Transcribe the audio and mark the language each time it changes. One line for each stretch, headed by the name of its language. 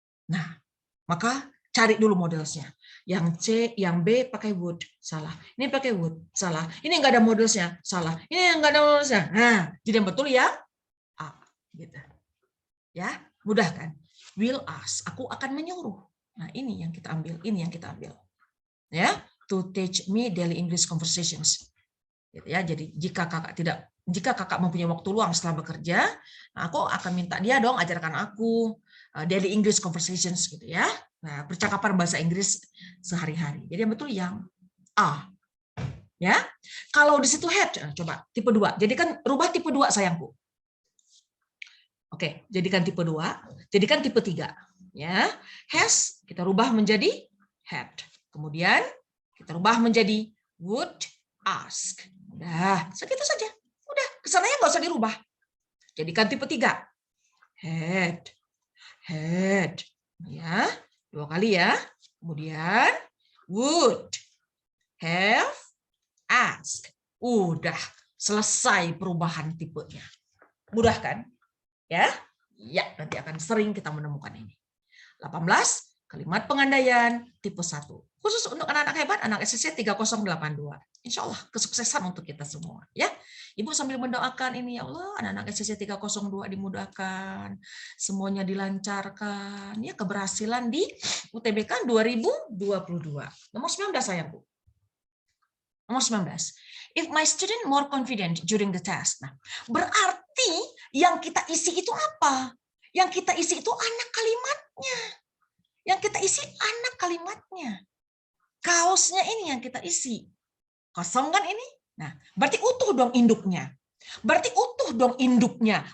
Indonesian: Nah, maka cari dulu modelsnya. Yang C, yang B pakai would, salah. Ini pakai would, salah. Ini enggak ada modelsnya, salah. Ini enggak ada modelsnya. Nah, jadi yang betul ya A, gitu. Ya, mudah kan? Will ask, aku akan menyuruh. Nah, ini yang kita ambil, ini yang kita ambil.
English: Ya, to teach me daily English conversations.
Indonesian: Gitu ya. Jadi jika kakak mempunyai waktu luang setelah bekerja, aku akan minta dia dong ajarkan aku
English: daily English conversations
Indonesian: gitu ya. Nah, percakapan bahasa Inggris sehari-hari. Jadi yang betul yang A. Ya. Kalau di situ had, coba tipe 2. Jadikan rubah tipe 2 sayangku. Oke, jadikan tipe 2, jadikan tipe 3. Ya. Has kita rubah menjadi had. Kemudian kita rubah menjadi would ask. Udah, segitu saja. Udah, kesananya nggak usah dirubah. Jadikan tipe 3. Had. Had. Ya. 2 kali ya. Kemudian would have asked. Udah selesai perubahan tipenya. Mudah kan? Ya. Ya, nanti akan sering kita menemukan ini. 18 kalimat pengandaian tipe 1. Khusus untuk anak-anak hebat, anak SCC 3082. Insya Allah kesuksesan untuk kita semua. Ya, Ibu sambil mendoakan ini, ya Allah, anak-anak SCC 302 dimudahkan, semuanya dilancarkan, ya keberhasilan di UTBK 2022. Nomor 19 sayangku. Nomor 19.
English: If my student more confident during the test.
Indonesian: Nah, berarti yang kita isi itu apa? Yang kita isi itu anak kalimatnya. Yang kita isi anak kalimatnya. Kaosnya ini yang kita isi. Kosong kan ini? Nah, berarti utuh dong induknya. Berarti utuh dong induknya.